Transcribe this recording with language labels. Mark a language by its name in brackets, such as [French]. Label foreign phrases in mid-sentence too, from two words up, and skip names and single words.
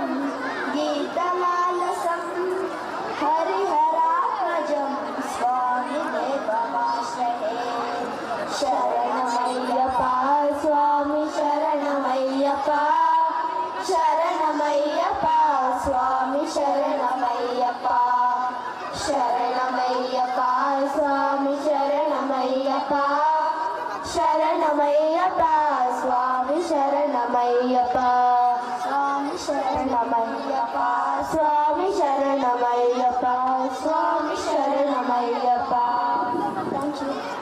[Sanskrit] గీతలాలసం హరిహరాత్మజం స్వామి దేవమాశ్రయే శరణమయ్యప్ప స్వామి శరణమయ్యప్ప శరణమయ్యప్ప స్వామి ಶರಣಮಯ್ಯಪ್ಪ ಶರಣಮಯ್ಯಪ್ಪ ಸ್ವಾಮಿ ಶರಣಮಯ್ಯಪ್ಪ ಶರಣಮಯ್ಯಪ್ಪ ಸ್ವಾಮಿ ಶರಣಮಯ್ಯಪ್ಪ ಸ್ವಾಮಿ ಶರಣಮಯ್ಯಪ್ಪ ಸ್ವಾಮಿ ಶರಣಮಯ್ಯಪ್ಪ ಸ್ವಾಮಿ ಶರಣಮಯ್ಯಪ್ಪ [English] thank you